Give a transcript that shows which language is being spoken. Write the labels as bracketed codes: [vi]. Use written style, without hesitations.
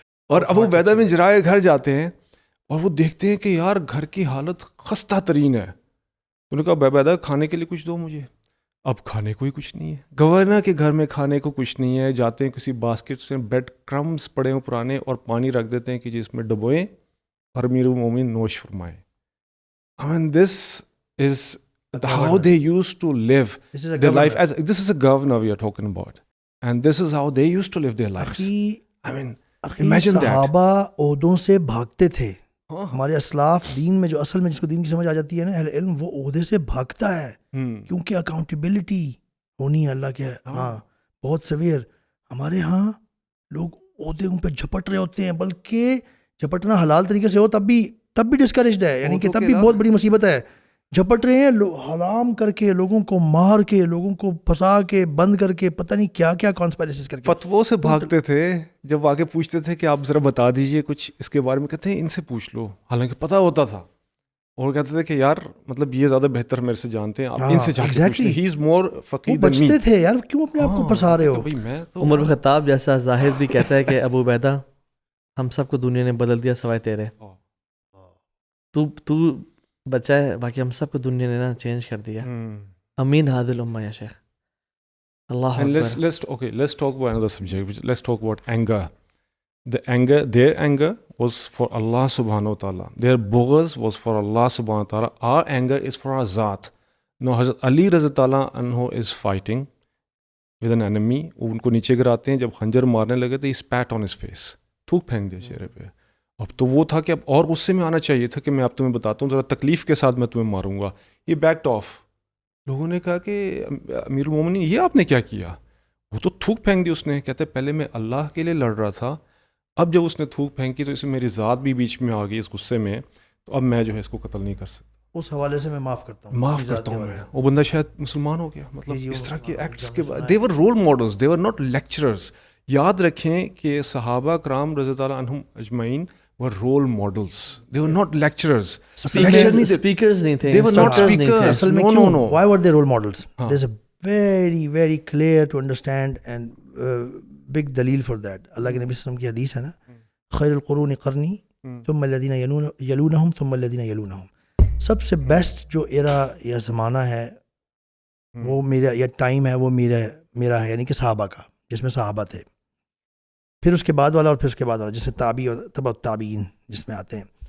[ur] اور ابو عبیدہ بن جراح کے گھر جاتے ہیں اور وہ دیکھتے ہیں کہ یار گھر کی حالت خستہ ترین ہے. انہوں نے کہا ابو عبیدہ کھانے کے لیے کچھ دو مجھے. اب کھانے کو ہی کچھ نہیں ہے, گورنر کے گھر میں کھانے کو کچھ نہیں ہے. جاتے ہیں کسی باسکٹ سے بیڈ کرمز پڑے ہوں پرانے, اور پانی رکھ دیتے ہیں کہ جس میں ڈبوئیں اور امیر المومنین نوش فرمائیں. [en] I mean this is how they used to live their life. As this is a governor we are talking about, and this is how they used to live their lives. I mean imagine that. [ur] صحابہ عہدوں سے بھاگتے تھے. ہمارے اسلاف دین میں جو اصل میں جس کو دین کی سمجھ آ جاتی ہے نا, اہل علم, وہ عہدے سے بھاگتا ہے, کیونکہ اکاؤنٹیبلٹی ہونی ہے اللہ کے. ہاں بہت سویئر. ہمارے ہاں لوگ عہدوں پہ جھپٹ رہے ہوتے ہیں, بلکہ جھپٹنا حلال طریقے سے ہو تب بھی ڈسکریجڈ ہے, یعنی کہ تب بھی بہت بڑی مصیبت ہے. جھپٹ رہے ہیں حرام کر کے, لوگوں کو مار کے, لوگوں کو پھنسا کے, بند کر کے, پتہ نہیں کیا کیا کانسپائریسیز کر کے. فتووں سے بھاگتے تھے. جب آگے پوچھتے تھے کہ آپ ذرا بتا دیجئے کچھ اس کے بارے میں, کہتے ہیں ان سے پوچھ لو, حالانکہ پتہ ہوتا تھا. اور کہتے تھے کہ یار مطلب یہ زیادہ بہتر میرے سے جانتے ہیں, آپ ان سے جا کے پوچھ لیں, [en] He is more فقیہ than me. [ur] بچتے تھے یار, کیوں اپنے آپ کو پھنسا رہے ہو. عمر بن خطاب جیسا زاہد بھی کہتا ہے کہ ابو عبیدہ ہم سب کو دنیا نے بدل دیا سوائے تیرے. تو بچہ ہے, باقی ہم سب کو دنیا نے نا چینج کر دیا. [ar] امین ہادل امہ یا شیخ, اللہ [en] And [ar] اکبر. [en] let's talk about another subject. Let's talk about anger. Their anger was for Allah subhanahu wa ta'ala. Their bughz was for Allah subhanahu wa ta'ala. Our anger is for our Zat. Now Hazrat Ali Raza Ta'ala anhu is fighting with an enemy. [ur] وہ ان کو نیچے گراتے ہیں, جب خنجر مارنے لگے تو [en] he spat on his face. [ur] تھوک پھینک دیا چہرے پہ. اب تو وہ تھا کہ اب اور غصے میں آنا چاہیے تھا کہ میں اب تمہیں بتاتا ہوں, ذرا تکلیف کے ساتھ میں تمہیں ماروں گا. [en] یہ backed off. [ur] لوگوں نے کہا کہ امیر المومنین یہ آپ نے کیا کیا؟ وہ تو تھوک پھینک دی اس نے. کہتے پہلے میں اللہ کے لیے لڑ رہا تھا, اب جب اس نے تھوک پھینکی تو اس میں میری ذات بھی بیچ میں آ گئی اس غصے میں, تو اب میں جو ہے اس کو قتل نہیں کر سکتا. اس حوالے سے میں معاف کرتا ہوں میں. وہ بندہ شاید مسلمان ہو گیا. مطلب اس طرح کے ایکٹس کے بعد [en] They were role models, they were not lecturers. [ur] یاد رکھیں کہ صحابہ کرام رضی اللہ عنہم اجمعین [en] were role models. They were not lecturers. [ur] Speakers نہیں تھے. [en] They were not speakers. [ur] اصل میں [en] No. Why were they role models? There's a very very clear to understand and big دلیل for that. [ur] اللہ کے نبی صلی اللہ علیہ وسلم کی حدیث ہے نا, [ar] خیر القرون قرنی ثم الذین یلونہم [ur] ثم الذین یلونہم. سب سے بیسٹ جو ایرا یا زمانہ ہے وہ میرا یا ٹائم ہے وہ میرا ہے, یعنی کہ صحابہ کا, جس میں صحابہ تھے, پھر اس کے بعد والا اور پھر اس کے بعد والا, جس سے تابعی اور تبع التابعین جس میں آتے ہیں.